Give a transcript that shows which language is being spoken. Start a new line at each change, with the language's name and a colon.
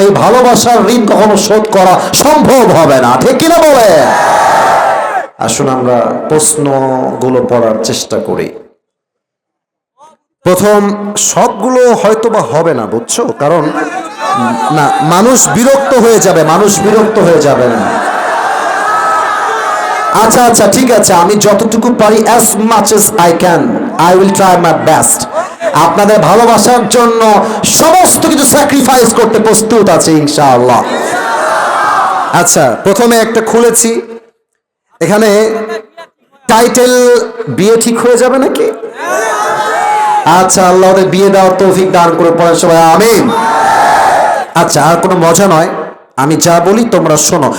Bangla: এই ভালোবাসার ঋণ কখনো শোধ করা সম্ভব হবে না, ঠিক কিনা বলে? আসুন আমরা প্রশ্নগুলো পড়ার চেষ্টা করি। প্রথম, সবগুলো হয়তো বা হবে না, বুঝছো? কারণ না, মানুষ বিরক্ত হয়ে যাবে, মানুষ বিরক্ত হয়ে যাবে না। আচ্ছা আচ্ছা, ঠিক আছে, আমি যতটুকু পারি,
English: as much as I can, I will try my best।
Bangla: আপনাদের ভালোবাসার জন্য সমস্ত কিছু স্যাক্রিফাইস করতে প্রস্তুত আছে ইনশাআল্লাহ। আচ্ছা, প্রথমে একটা খুলেছি, এখানে টাইটেল বিয়ে ঠিক হয়ে যাবে নাকি? আচ্ছা, আল্লাহ ওদের বিয়ে দেওয়ার তৌফিক দান করে, পড়েন সবাই আমিন। আচ্ছা, আর কোনো মজা নয়, আমি যা বলি তোমরা শোনো।